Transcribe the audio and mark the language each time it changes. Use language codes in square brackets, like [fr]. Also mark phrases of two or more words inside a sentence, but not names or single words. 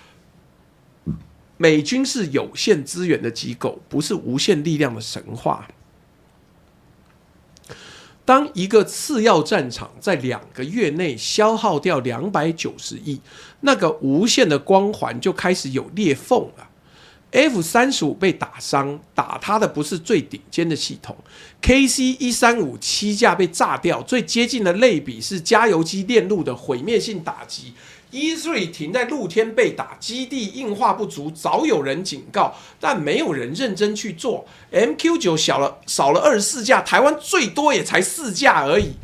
[zh] 美軍是有限資源的機構，不是無限力量的神話。當一個次要戰場在2個月內消耗掉290億，那個無限的光環就開始有裂縫了。F-35 被打傷，打它的不是最頂尖的系統。KC-135 7架被炸掉，最接近的類比是加油機鏈路的毀滅性打擊。E3 停在露天被打，基地硬化不足，早有人警告，但沒有人認真去做。MQ9 少了24架，台灣最多也才4架而已。